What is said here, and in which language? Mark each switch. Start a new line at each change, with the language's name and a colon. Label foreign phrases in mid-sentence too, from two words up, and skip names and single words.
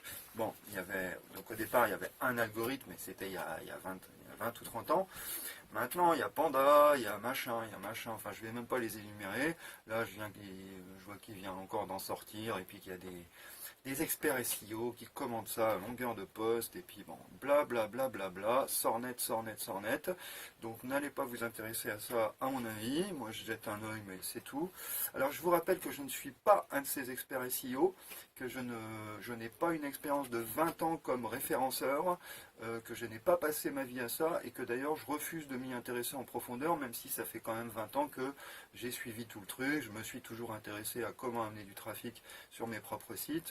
French: Bon, donc au départ il y avait un algorithme, mais c'était il y a 20 ou 30 ans. Maintenant il y a Panda, il y a machin, enfin je vais même pas les énumérer. Là je vois qu'il vient encore d'en sortir et puis qu'il y a des experts SEO qui commandent ça à longueur de poste, et puis bon, bla bla bla bla bla, sornet. Donc n'allez pas vous intéresser à ça à mon avis, moi je jette un œil mais c'est tout. Alors je vous rappelle que je ne suis pas un de ces experts SEO, que je n'ai pas une expérience de 20 ans comme référenceur, que je n'ai pas passé ma vie à ça, et que d'ailleurs je refuse de m'y intéresser en profondeur, même si ça fait quand même 20 ans que j'ai suivi tout le truc, je me suis toujours intéressé à comment amener du trafic sur mes propres sites.